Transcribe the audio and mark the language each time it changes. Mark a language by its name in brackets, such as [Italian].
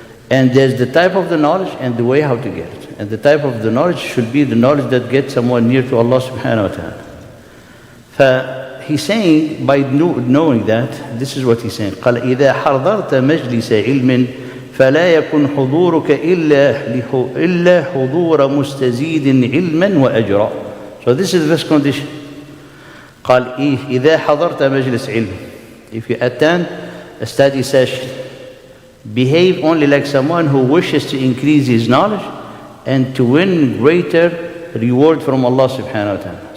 [English] And there's the type of the knowledge and the way how to get it. And the type of the knowledge should be the knowledge that gets someone near to Allah subhanahu wa ta'ala. He's saying, by knowing that, this is what he's saying. [Arabic] قال إذا حضرت مجلس علم فلا يكن حضورك إلا حضور مستزيد علما وأجرا. [English] So this is the first condition. [Arabic] قال إذا حضرت مجلس علم, [English] if you attend a study session, behave only like someone who wishes to increase his knowledge and to win greater reward from Allah subhanahu wa ta'ala.